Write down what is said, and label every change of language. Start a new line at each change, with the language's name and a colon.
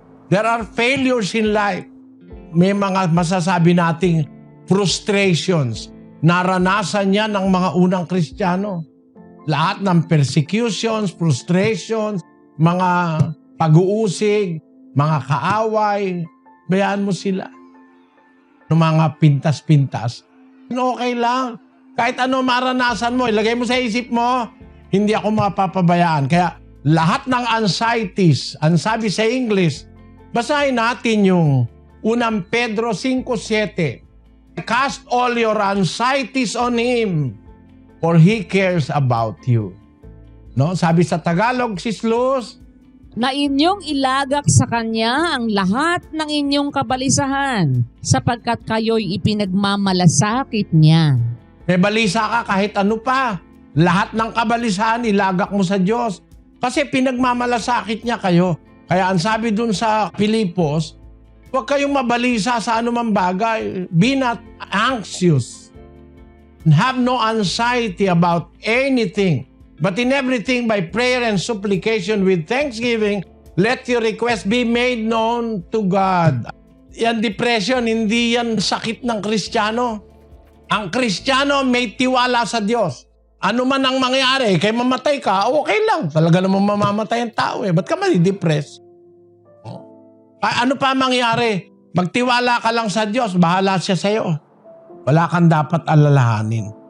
English: There are failures in life.
Filipino: May mga masasabi nating frustrations. Naranasan yan ng mga unang Kristiyano. Lahat ng persecutions, frustrations, mga pag-uusig, mga kaaway, bayaan mo sila. Ng mga pintas-pintas, okay lang. Kahit ano maranasan mo, ilagay mo sa isip mo, hindi ako mapapabayaan. Kaya lahat ng anxieties, ang sabi sa English, basahin natin yung unang Pedro 5:7.
English: Cast all your anxieties on Him, for He cares about you.
Filipino: No? Sabi sa Tagalog, Sis Luz, na inyong ilagak sa Kanya ang lahat ng inyong kabalisahan, sapagkat kayo'y ipinagmamalasakit niya. may balisa ka kahit ano pa. Lahat ng kabalisahan, ilagak mo sa Diyos. Kasi pinagmamalasakit niya kayo. Kaya ang sabi dun sa Pilipos, huwag kayong mabalisa sa anumang bagay.
English: Be not anxious. Have no anxiety about anything. But in everything, by prayer and supplication with thanksgiving, let your request be made known to God.
Filipino: Yan depression, hindi yan sakit ng Kristiyano. Ang Kristiyano may tiwala sa Diyos. Ano man ang mangyari, kay mamatay ka, okay lang. Talaga naman mamamatay ang tao Ba't ka mali-depress? Ano pa mangyari? Magtiwala ka lang sa Diyos, bahala siya sa'yo. Wala kang dapat alalahanin.